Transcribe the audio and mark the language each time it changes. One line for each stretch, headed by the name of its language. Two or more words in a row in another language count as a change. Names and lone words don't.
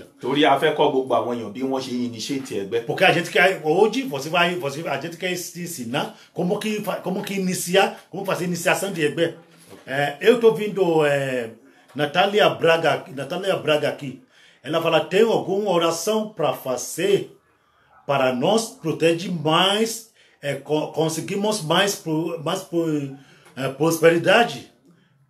Yoruba: Torí a fẹ́ kọ́ gbogbo àwọn èèyàn bí wọ́n ṣe initiate ẹgbẹ́.
Portuguese: Porque a gente quer hoje, a gente quer ensinar como que iniciar, como fazer iniciação de ẹgbẹ́. Eu estou vendo Natália Braga aqui. Ela fala, tem alguma oração para fazer para nós proteger mais, conseguimos mais prosperidade?